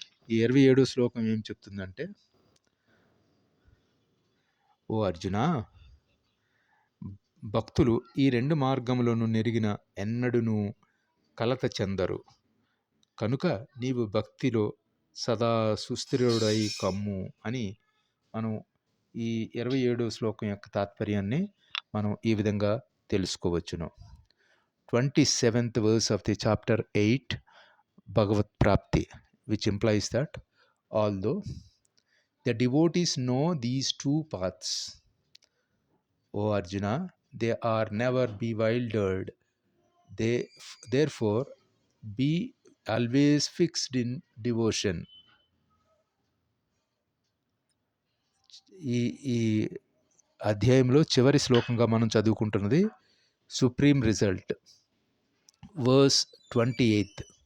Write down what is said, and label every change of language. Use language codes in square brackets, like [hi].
[te] ఈ 27వ శ్లోకం ఏం చెప్తుందంటే, ఓ అర్జున, భక్తులు ఈ రెండు మార్గములను నెరిగిన ఎన్నడును కలత చెందరు. కనుక నీవు భక్తిలో సదా సుస్థిరుడై కమ్ము అని మనం ఈ 27వ శ్లోకం యొక్క తాత్పర్యాన్ని మనం ఈ విధంగా తెలుసుకోవచ్చును. [en] 27th verse of the chapter 8, Bhagavat Prapti, which implies that although the devotees know these two paths, O Arjuna, they are never bewildered. They therefore be always fixed in devotion. [te] ఈ అధ్యాయంలో చివరి శ్లోకంగా మనం చదువుకుంటున్నది [en] Supreme result, verse 28.